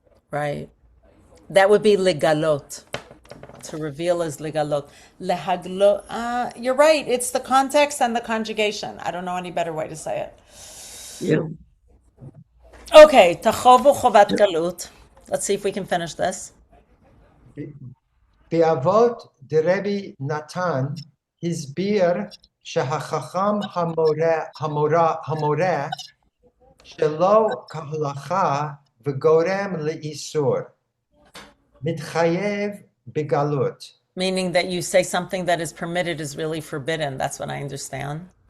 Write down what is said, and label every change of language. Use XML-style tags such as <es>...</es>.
<en>Right. That would be legalot. To reveal is legalot. Lehaglot. You're right. It's the context and the conjugation. I don't know any better way to say it. Yeah.</en> <he>Okay. Tachovu chovat galut.</he> <en>Let's see if we can finish this.</en> <he>Avot de Rabbi Natan הסביר שהחכם המורה שלא כהלכה וגורם לאיסור מתחייב בגלות.</he> <en>Meaning that you say something that is permitted is really forbidden. That's what I understand.</en>